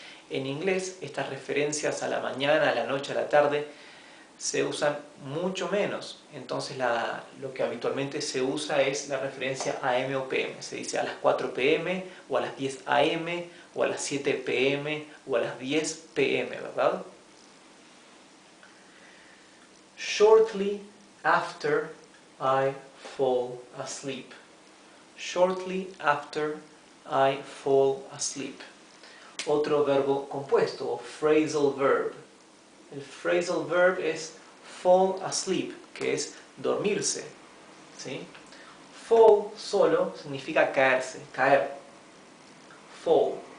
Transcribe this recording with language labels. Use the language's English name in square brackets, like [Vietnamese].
[Spanish] En inglés estas referencias a la mañana, a la noche, a la tarde se usan mucho menos. Entonces lo que habitualmente se usa es la referencia AM o PM. Se dice a las 4 p.m. o a las 10 AM o a las 7 p.m. o a las 10 p.m., ¿verdad? [English] shortly after I fall asleep. Shortly after I fall asleep. [Spanish] Otro verbo compuesto, o phrasal verb. El phrasal verb es fall asleep, que es dormirse, ¿sí? Fall solo significa caerse, caer. Fall.